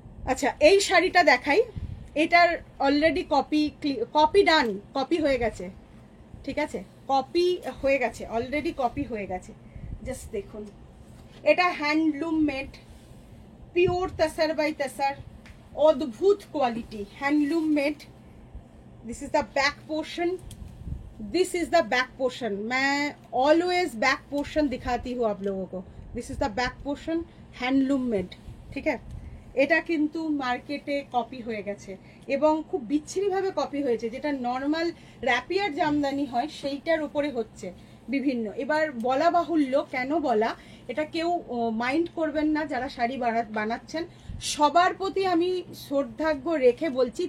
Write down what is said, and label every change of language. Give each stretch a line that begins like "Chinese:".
Bangla: আচ্ছা এই শাড়িটা দেখাই, এটার অলরেডি কপি ডান, কপি হয়ে গেছে, ঠিক আছে, কপি হয়ে গেছে, অলরেডি কপি হয়ে গেছে। জাস্ট দেখুন, এটা handloom made, pure tussar by tussar, অদ্ভুত quality, handloom made.
English: this is the back portion, this is the back portion,
Hindi: मैं ऑलवेज बैक पोर्शन दिखाती हूँ आप लोगों को।
English: this is the back portion, handloom made,
Bangla: ঠিক আছে। এটা কিন্তু মার্কেটে কপি হয়ে গেছে এবং খুব বিচ্ছিরিভাবে কপি হয়েছে, যেটা নর্মাল র্যাপিয়ার জামদানি হয় সেইটার উপরে হচ্ছে বিভিন্ন। এবার বলা বাহুল্য, কেন বলা, এটা কেউ মাইন্ড করবেন না যারা শাড়ি বানাচ্ছেন, সবার প্রতি আমি শ্রদ্ধার্ঘ রেখে বলছি।